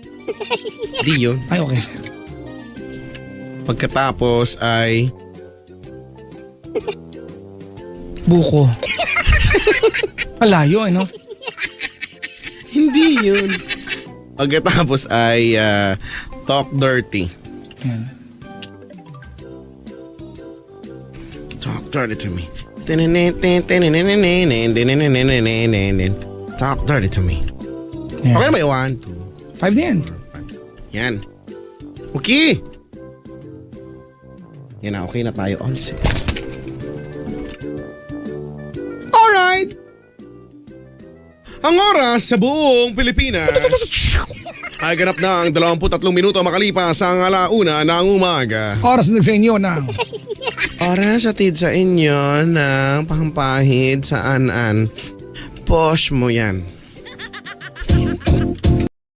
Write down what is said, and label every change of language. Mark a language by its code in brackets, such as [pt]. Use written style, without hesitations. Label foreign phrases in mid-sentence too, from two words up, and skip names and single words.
[tl] Di yun. Ay, okay. Pagkatapos ay Buko. Malayo, ano? hindi yun. Pagkatapos ay Talk Dirty. Yan. [en] Talk dirty to me. Talk dirty to me. [tl] Yan. Okay na ba yun? 1, 2, 5 na yan. yan. Okay. Yan na, okay na tayo. [en] All set. [tl] Alright. Ang oras sa buong Pilipinas ay ganap na ang 23 minuto makalipas ang 1:00 ng umaga. Oras na sa inyo na. Oras atid sa inyo ng pampahid sa an-an. Posh mo yan.